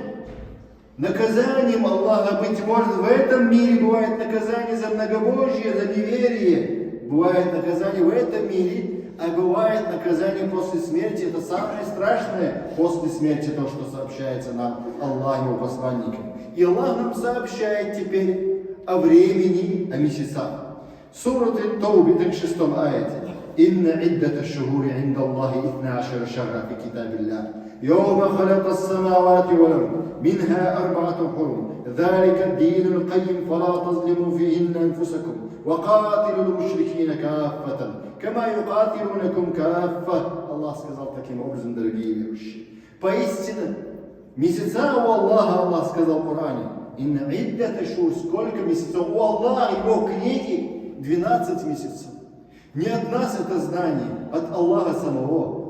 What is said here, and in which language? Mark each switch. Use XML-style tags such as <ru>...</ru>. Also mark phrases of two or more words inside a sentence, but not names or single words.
<ru>Наказанием Аллаха, быть может, в этом мире бывает наказание за многобожие, за неверие. Бывает наказание в этом мире, а бывает наказание после смерти. Это самое страшное после смерти, то, что сообщается нам Аллаху, его посланникам. И Аллах нам сообщает теперь о времени, о месяцах. Сурат Ат-Таубе, 36 аяте.</ru> <ar>«إن عدة الشهور عند الله اثنا عشر شهرا في كتاب الله. يوم خلق السماوات والأرض. منها أربعة حرم ذلك الدين القيم فلا تظلموا فيهن أنفسكم. وقاتلوا المشركين كافة كما يقاتلونكم كافة».</ar> <ru>Аллах сказал таким образом, дорогие верующие. Поистине, месяца у Аллаха, Аллах сказал в Коране,</ru> <ar>«إن عدة الشهور»,</ar> <ru>сколько месяцев у Аллаха, его книги, 12 месяцев. Не от нас это знание, от Аллаха самого.</ru>